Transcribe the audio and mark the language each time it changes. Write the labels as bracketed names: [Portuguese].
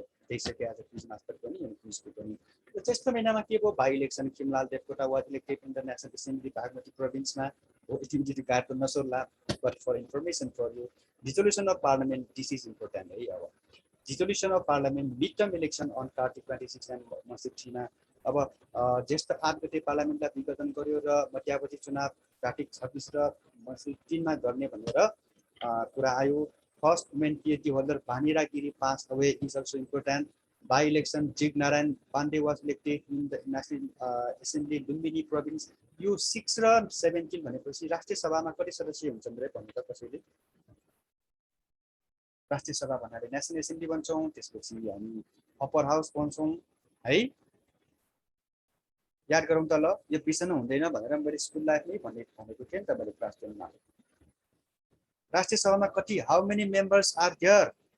[Nepali] दिइसके आज quiz master पनि अनि क्विजको पनि ज्येष्ठ महिनामा के भयो [English] by election Khimlal Devkota was elected in the National Assembly Bagmati प्रोभिन्समा हो activity card [Nepali] त नसोला [English] but for information for you dissolution of parliament this is important है अब dissolution of parliament mid term election on Kartik 26 and मसिक 3 मा अब [Nepali] ज्येष्ठ 8 गते पार्लियामेन्टलाई विघटन गर्यो र मध्यावधि चुनाव कार्तिक 26 र मसिक 3 मा गर्ने भनेर कुरा आयो [English] First women PhD holder Bhanira Giri passed away is also important. By election, Jig Narayan Pandey was elected in the National Assembly, Lumbini province. [Nepali] You 6 र 17 भनेपछि राष्ट्रिय सभामा कति सदस्य हुन्छन् रे भन्नु त कसैले राष्ट्रिय सभा भन्नाले नेसनल एसेम्ब्ली भन्छौँ त्यसपछि हामी अप्पर हाउस भन्छौँ है याद गरौँ त ल यो बिर्सन हुँदैन भनेर मैले स्कुल लाइफमै भनेको थिएँ नि त मैले क्लास 10 मा राष्ट्रिय सभामा कति [English] how many members are there